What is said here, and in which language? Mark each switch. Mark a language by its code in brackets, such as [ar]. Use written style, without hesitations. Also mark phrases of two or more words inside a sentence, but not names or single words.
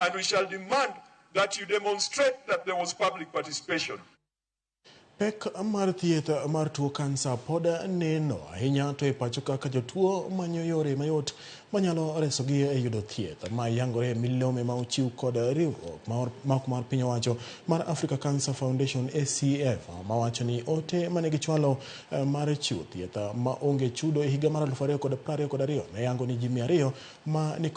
[en] And we shall demand that you demonstrate that there was public participation. [luo] Pek mar thieth mar tuo kansa pod neno ahinya to e pacho kaka jotuo manyo yore mayot manyalo resogi e yudo thieth ma yangore milome ma ochiw kod riwruok mar piny owacho mar Africa Cancer Foundation ACF mawacho ni ote mane gichwalo mar chiwo thieth ma onge chudo e higa mar 2022 ne yango ni ji 200 ma ni